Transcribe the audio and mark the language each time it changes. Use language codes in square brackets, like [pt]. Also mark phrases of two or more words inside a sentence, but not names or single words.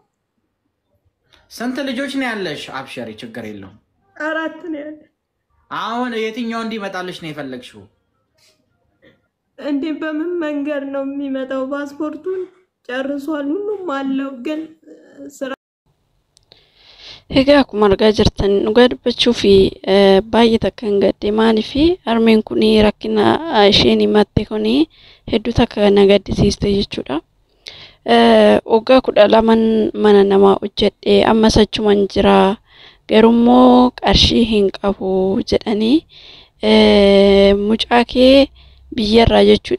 [am] ስንት ልጆች ነው ያለሽ? አብሸሪ፣ ችግር የለውም። 4 ነው ያለ። አሁን የትኛው እንዲመጣልሽ ነው የፈለግሽው? እንዴ በምን መንገድ ነው የሚመጣው? ፓስፖርቱን ጨርሷል፣ ሁሉም አለው፣ ግን ስራ [om] Egaa akkuma argaa jirtan dhugaa dubbachuu fi baay'ee takka hin gadde. Maaliif harmeen kun rakkina isheen himatte kun hedduu takka na gaddisiiste jechuudha. Waggaa 12 mana namaa hojjedhe, ammas achuman jira, garummoo qarshii hin qabu jedhanii mucaa kee biyyarraa jechuudha.